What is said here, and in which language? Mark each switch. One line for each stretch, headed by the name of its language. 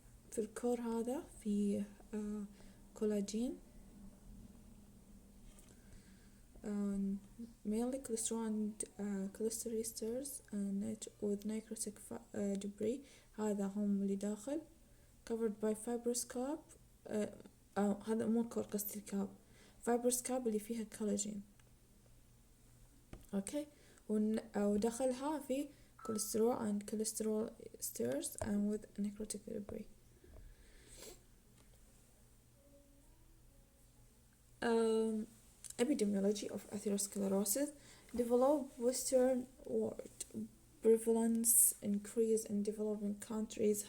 Arabic: في الكور هذا في
English: collagen mainly cholesterol and cholesterol with necrotic debris.
Arabic: هذا هم اللي داخل
English: covered by fibrous cap.
Arabic: هذا مو الكور قصدي الكاب fibrous cap اللي فيها collagen. اوكي ودخلها في
English: cholesterol and cholesterol stairs and with necrotic debris. Epidemiology of atherosclerosis. Developed Western world prevalence increase in developing countries.